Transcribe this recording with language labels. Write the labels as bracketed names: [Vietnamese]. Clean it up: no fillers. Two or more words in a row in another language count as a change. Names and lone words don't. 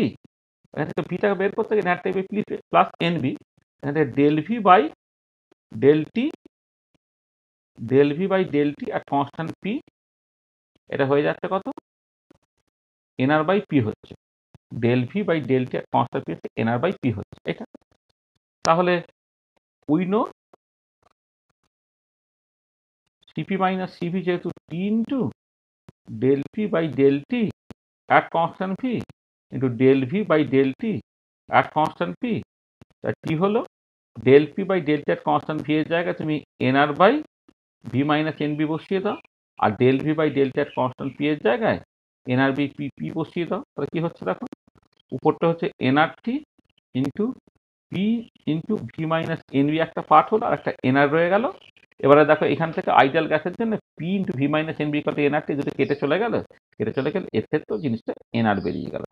[Bangla] এখান থেকে ভিটা বের করতে গেলে [English] nRT by P plus nb, [Bangla] এখান থেকে [English] del V by del T, del V by del T আর constant P, [Bangla] এটা হয়ে যাচ্ছে কত? [English] nR by P [Bangla] হচ্ছে। [English] del V by del T at constant p [Bangla] হচ্ছে [English] nr by p [Bangla] হচ্ছে এটা। [English] তাহলে we know Cp minus Cv যেহেতু T into del P by del T at constant P into del V by del T at constant P, তা T হলো del P by del T at constant V [Bangla] এর জায়গায় তুমি [English] nr by V minus nb [Bangla] বসিয়ে দাও, আর [English] del V by del T at constant P [Bangla] এর জায়গায় [English] nr by P [Bangla] বসিয়ে দাও। তাহলে কি হচ্ছে দেখো, উপরটা হচ্ছে [English] nRT into P into V minus nb [Bangla] একটা পার্ট হলো, আর একটা nr রয়ে গেল। এবারে দেখো এখান থেকে [English] ideal gasের [Bangla] জন্য [English] P into V minus nb [Bangla] কত nRT দুটো কেটে চলে গেল, এর ক্ষেত্রেও জিনিসটা nr বেরিয়ে গেল।